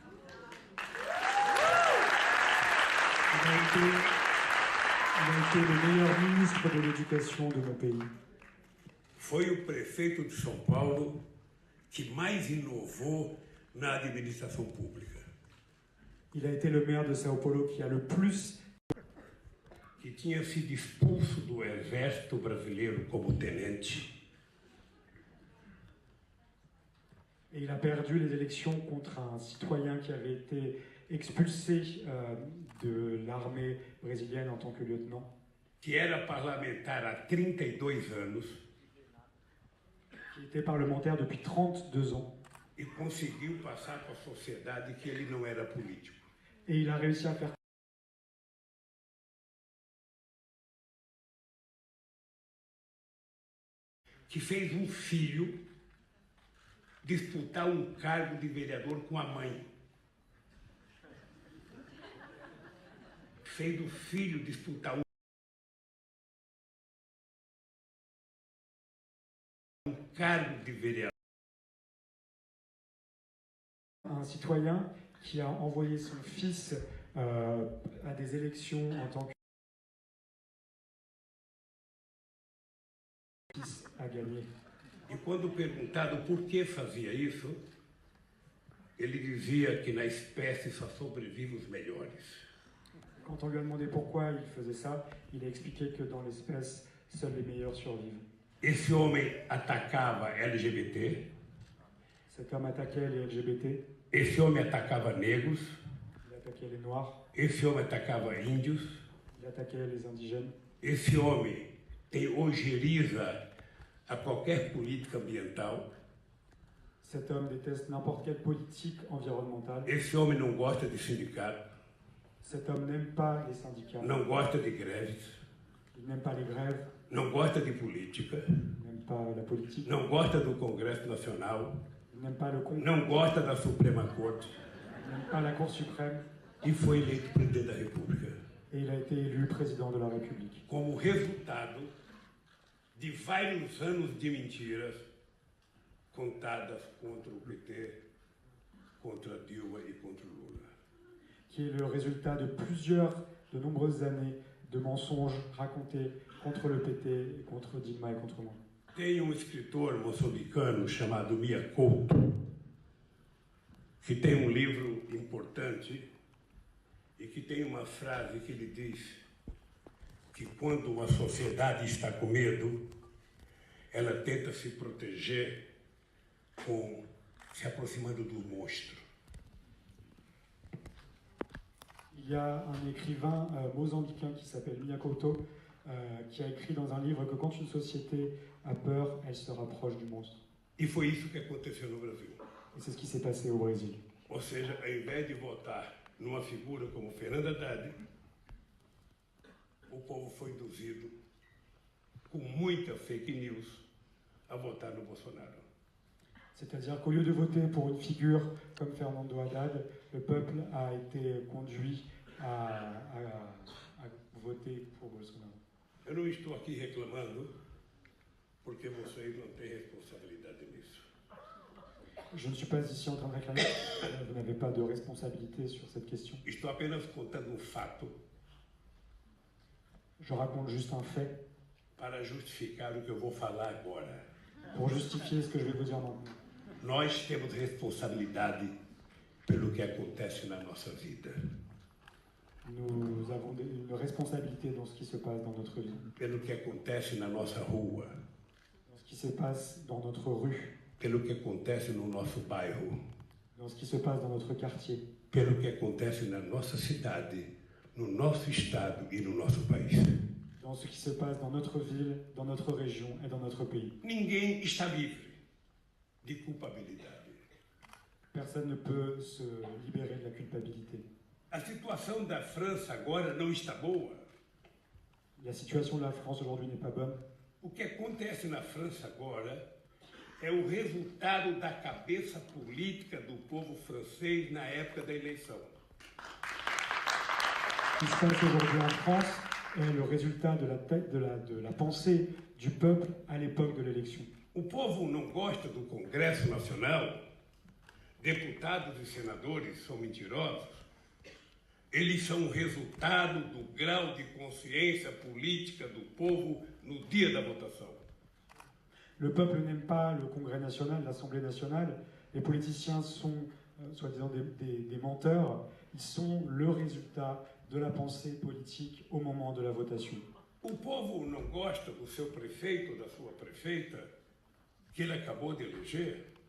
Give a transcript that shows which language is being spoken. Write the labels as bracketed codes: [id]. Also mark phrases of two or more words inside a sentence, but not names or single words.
[fr] Il a été le meilleur ministre de l'éducation de mon pays. [pt] Foi o prefeito de São Paulo que mais inovou na administração pública. [fr] Il a été le maire de Sao Paulo qui a le plus... [pt] Que tinha sido expulso do exército brasileiro como tenente. [fr] Et il a perdu les élections contre un citoyen qui avait été expulsé de l'armée brésilienne en tant que lieutenant. [pt] Que era parlamentar há 32 anos. [fr] Qui était parlementaire depuis 32 ans. [pt] E conseguiu passar para a sociedade que ele não era político. [fr] Et il a réussi à faire [pt] que fez filho disputar cargo de vereador com a mãe. Fez filho disputar cargo de vereador. [fr] Un citoyen qui a envoyé son fils à des élections en tant que fils a gagné. [pt] E quando perguntado por que fazia isso, ele dizia que na espécie só sobrevivem os melhores. [fr] Quand on lui a demandé pourquoi il faisait ça, il a expliqué que dans l'espèce, seuls les meilleurs survivent. [pt] Esse homem atacava LGBT. [fr] Cet homme attaquait les LGBT. [pt] Esse homem atacava negros. [fr] Il attaquait les noirs. [pt] Esse homem atacava índios. [fr] Il attaquait les indigènes. [pt] Esse homem tem ojeriza a qualquer política ambiental. [fr] Cet homme déteste n'importe quelle politique environnementale. [pt] Esse homem não gosta de sindicato. [fr] Cet homme n'aime pas les syndicats. [pt] Não gosta de greves. [fr] Il n'aime pas les grèves. [pt] Não gosta de política. [fr] Il n'aime pas la politique. [pt] Não gosta do Congresso Nacional. [fr] Il n'aime pas le Congrès. [pt] Não gosta da Suprema Corte. [fr] Il n'aime pas la Cour suprême. [pt] E foi eleito presidente da República. [fr] Et il a été élu président de la République. [pt] Como resultado de vários anos de mentiras contadas contra o PT, contra Dilma e contra Lula. [fr] Qui est le résultat de nombreuses années de mensonges racontés contre le PT, contre Dilma et contre moi. [pt] Tem escritor moçambicano chamado Mia Couto, que tem livro importante e que tem uma frase que ele diz que quando uma sociedade está com medo, ela tenta se proteger se aproximando do monstro. [fr] Il y a un écrivain mozambicain qui s'appelle Mia Couto qui a écrit dans un livre que quand une société a peur, elle se rapproche du monstre. [pt] E foi isso que aconteceu no Brasil. [fr] Et c'est ce qui s'est passé au Brésil. [pt] Ou seja, ao invés de votar numa figura como Fernando Haddad, o povo foi induzido, com muita [en] fake news, [pt] a votar no Bolsonaro. [fr] C'est-à-dire qu'au lieu de voter pour une figure comme Fernando Haddad, le peuple a été conduit à voter pour Bolsonaro. [pt] Eu não estou aqui reclamando, porque vocês não têm responsabilidade nisso. [fr] Je ne suis pas ici en train de réclamer, vous n'avez pas de responsabilité sur cette question. [pt] Estou apenas contando fato. [fr] Je raconte juste un fait. [pt] Para justificar o que eu vou falar agora. [fr] Pour justifier ce que je vais vous dire maintenant. [pt] Nós temos responsabilidade pelo que acontece na nossa vida. [fr] Nous avons une responsabilité dans ce qui se passe dans notre vie. [pt] Pelo que acontece na nossa rua. [fr] Dans ce qui se passe dans notre rue. [pt] Pelo que acontece no nosso bairro. [fr] Dans ce qui se passe dans notre quartier. [pt] Pelo que acontece na nossa cidade, no nosso estado e no nosso país. [fr] Dans ce qui se passe dans notre ville, dans notre région et dans notre pays. [pt] Ninguém está livre de culpabilidade. [fr] Personne ne peut se libérer de la culpabilité. [pt] A situação da França agora não está boa. [fr] La situation de la France aujourd'hui n'est pas bonne. [pt] O que acontece na França agora é o resultado da cabeça política do povo francês na época da eleição. [fr] Ce qui se passe aujourd'hui en France est le résultat de la pensée du peuple à l'époque de l'élection. [pt] O povo não gosta do Congresso Nacional. Deputados e senadores são mentirosos. Eles são o resultado do grau de consciência política do povo no dia da votação. [fr] Le peuple n'aime pas le Congrès national, l'Assemblée nationale. Les politiciens sont soi-disant des menteurs, ils sont le résultat de la pensée politique au moment de la votation. [pt] O povo não gosta do seu prefeito ou da sua prefeita que ele acabou de eleger?